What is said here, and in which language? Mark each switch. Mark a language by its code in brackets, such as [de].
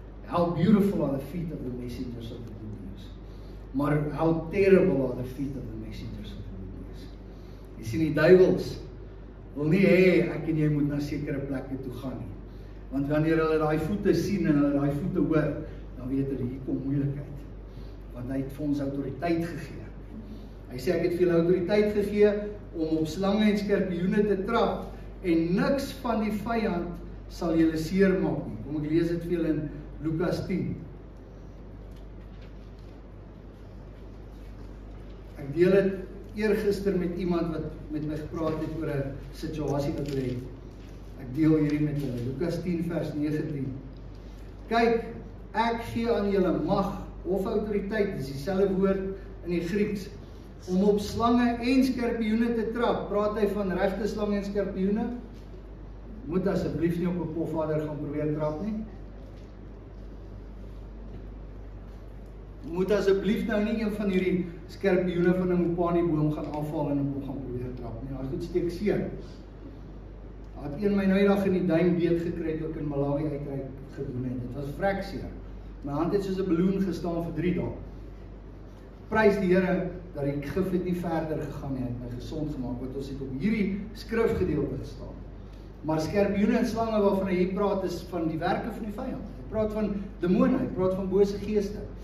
[en] How beautiful are the feet of the messengers of the good news. Maar how terrible are the feet of the messengers of the good news. [af] Jy sien, die duiwels wil nie hê ek en jy moet na sekere plekke toe gaan nie. Want wanneer hulle daai voete sien en hulle daai voete hoor, dan weet hulle hier kom moeilikheid. Want hy het vir ons autoriteit gegee. Hy sê ek het vir julle autoriteit gegee om op slange en skorpioene te trap en niks van die vyand sal julle seermaak nie. Kom ek lees dit vir julle in Lukas 10. Ek deel dit eergister met iemand wat met my gepraat het oor 'n situasie wat hulle het. Ek deel hierdie met hulle. Lukas 10 vers 19. Kyk, ek gee aan julle mag of autoriteit, dis dieselfde woord in die Grieks, om op slange en skorpioene te trap. Praat hy van regte slange en skorpioene? Moet asseblief nie op 'n pofadder gaan probeer trap nie. Moet asseblief nou nie een van hierdie skorpioene van 'n mopani-boom gaan afval en op hom gaan probeer trap nie. Daai goed steek seer. Daar het een my nou eendag in die duim beet gekry toe ek in Malawi uitreik gedoen het. Dit was vrek seer. My hand het soos 'n balloon gestaan vir 3 dae. Prys die Here dat die gif het nie verder gegaan nie, het my gesond gemaak, want ons het op hierdie skrifgedeelte gestaan. Maar skorpioene en slange waarvan hy praat is van die werke van die vyand. Hy praat van demone, hy praat van bose geeste.